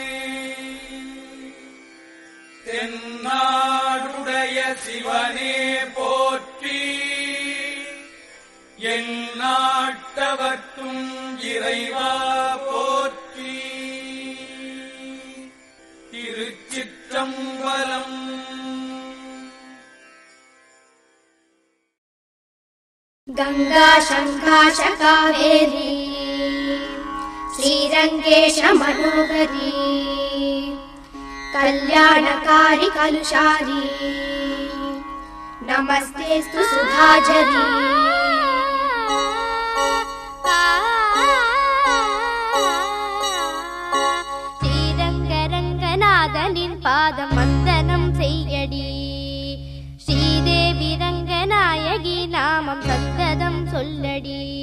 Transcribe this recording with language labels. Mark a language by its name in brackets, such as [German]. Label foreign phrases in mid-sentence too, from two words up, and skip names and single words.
[Tamil] தென்னாடுடைய சிவனே போற்றி, எந்நாட்டவர்க்கும் இறைவா போற்றி. திருச்சிற்றம்பலம். [Sanskrit] गंगा शंकाश कावेरी श्रीरंगेश मनोहरी, कल्याणकारी कलुषारी, नमस्तेस्तु सुधाझरी. [Tamil] ஸ்ரீரங்கரங்கநாதனின் பாதம் வந்தனம் செய்யடி, ஸ்ரீதேவி ரங்கநாயகி நாமம் சந்ததம் சொல்லடி,